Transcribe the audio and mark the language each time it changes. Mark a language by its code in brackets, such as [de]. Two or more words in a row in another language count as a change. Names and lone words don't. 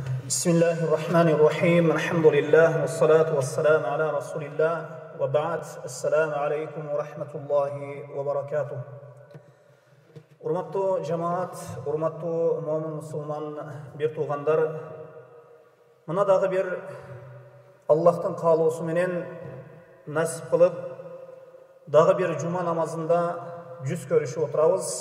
[ar] بسم الله الرحمن الرحيم. Alhamdulillah. والصلاة والسلام على رسول الله. Wa ba'd. السلام عليكم ورحمة الله وبركاته. [ky] Урматтуу жамаат, урматтуу момун мусулман бир туугандар, мына дагы бир Аллахтын каалоосу менен насип кылып, дагы бир жума намазында жүз көрүшүп отурабыз.